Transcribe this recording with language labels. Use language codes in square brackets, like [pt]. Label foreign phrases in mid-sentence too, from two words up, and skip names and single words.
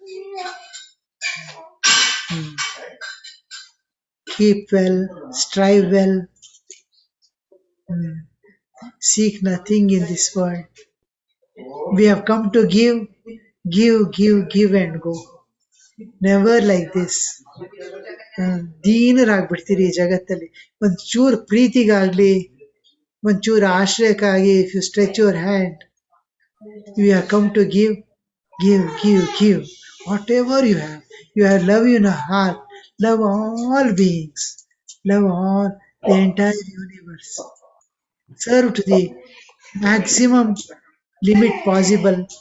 [en] Keep well, strive well, seek nothing in this world. We have come to give, and go. Never like this. [kn] ದೀನರಾಗ್ಬಿಡ್ತೀರಿ ಈ ಜಗತ್ತಲ್ಲಿ. ಒಂಚೂರು ಪ್ರೀತಿಗಾಗ್ಲಿ, ಒಂಚೂರು ಆಶ್ರಯಕ್ಕಾಗಿ, [en] if you stretch your hand, we have come to give. Whatever you have love in your heart. Love all beings. Love all, the entire universe. Serve to the maximum limit possible.